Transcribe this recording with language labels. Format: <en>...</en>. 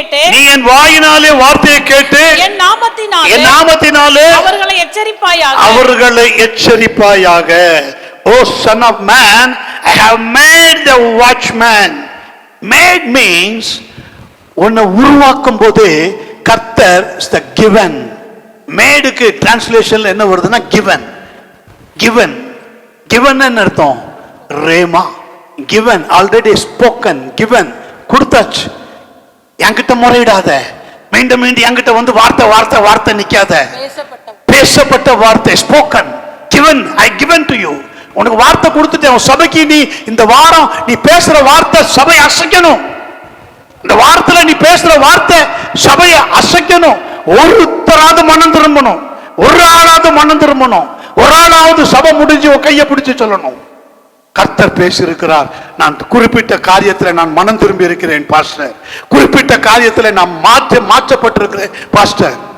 <ta>நீ என் வாயினாலே வார்த்தையை கேட்டு, என் நாமத்தினாலே அவர்களை எச்சரிப்பாயாக.</ta> <en>O son of man, I have made the watchman. Made means</en> <ta>உன்னை உருவாக்கும் போது கர்த்தர்</ta> <en>is the given.</en> <ta>மேடுக்கு டிரான்ஸ்லேஷன்ல என்ன வருதுன்னா given. given given என்ன அர்த்தம்? Rhema.</ta> <en>given already spoken. given</en> <ta>கொடுத்தாச்சு. என்கிட்ட முறையிடாத, மீண்டும் மீண்டும் என்கிட்ட வந்து வார்த்தை நிக்காத. பேசப்பட்ட வார்த்தை</ta> <en>spoken, given, I given to you.</en> <ta>உனக்கு வார்த்தை கொடுத்துட்டேன். சபைக்கு நீ இந்த வாரம் நீ பேசுற வார்த்தை சபை அசைக்கணும். இந்த வார்த்தையில நீ பேசுற வார்த்தை சபையை அசைக்கணும். ஒருத்தராவது மனம் திரும்பணும், ஒரு ஆளாவது மனம் திரும்பணும், ஒரு ஆளாவது சபை முடிஞ்சு கையை பிடிச்சு சொல்லணும், கர்த்தர் பேசியிருக்கிறார், நான் குறிப்பிட்ட காரியத்தில் நான் மனம் திரும்பி இருக்கிறேன் பாஸ்டர், குறிப்பிட்ட காரியத்தில் நான் மாற்றப்பட்டிருக்கிறேன் பாஸ்டர்.</ta>